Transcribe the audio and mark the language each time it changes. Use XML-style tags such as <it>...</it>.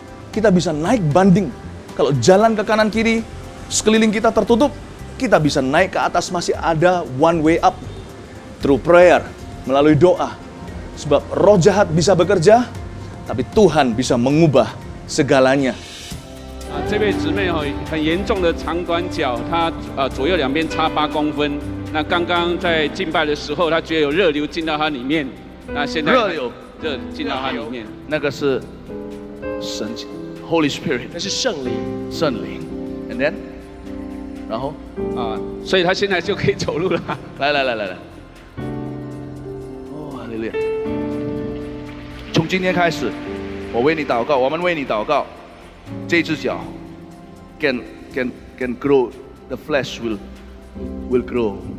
<id>Kita bisa naik banding. Kalau jalan ke kanan kiri, sekeliling kita tertutup, kita bisa naik ke atas, masih ada</id> <en>one way up. Through prayer,</en> <id>melalui doa. Sebab roh jahat bisa bekerja, tapi Tuhan bisa mengubah segalanya.</id> <zh>这位姊妹很严重的长短脚，她左右两边差8公分。那刚刚在敬拜的时候，她觉得有热流进到她里面。那现在热流进到她里面，那个是神</zh> <en>Holy Spirit，</en> <zh>那是圣灵。圣灵。</zh> <en>And then，</en> <zh>然后所以她现在就可以走路了。来。哦，哈利路亚！从今天开始，我为你祷告，我们为你祷告。这只脚</zh> <en>can grow, the flesh will grow.</en>